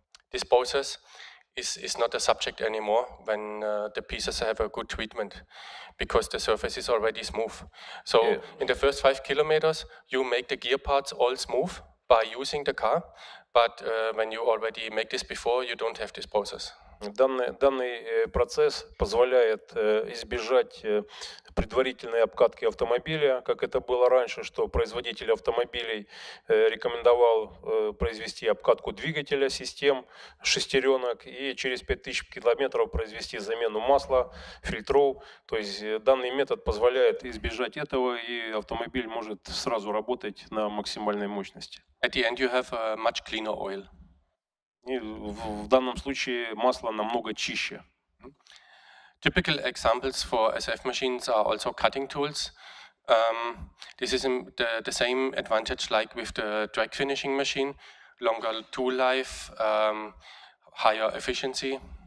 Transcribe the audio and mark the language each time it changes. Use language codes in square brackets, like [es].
[en] This process is not a subject anymore when the pieces have a good treatment, because the surface is already smooth. So in the first 5 kilometers, you make the gear parts all smooth by using the car, but when you already make this before, you don't have this process. [ru] Данный процесс позволяет избежать предварительной обкатки автомобиля, как это было раньше, что производитель автомобилей рекомендовал произвести обкатку двигателя, систем, шестеренок и через 5000 километров произвести замену масла, фильтров. То есть данный метод позволяет избежать этого, и автомобиль может сразу работать на максимальной мощности. [en] At the end you have a much cleaner oil. [ru] И в данном случае масло намного чище. [en] Typical examples for SF machines are also cutting tools. This is the same advantage like with the drag finishing machine: longer tool life, higher efficiency.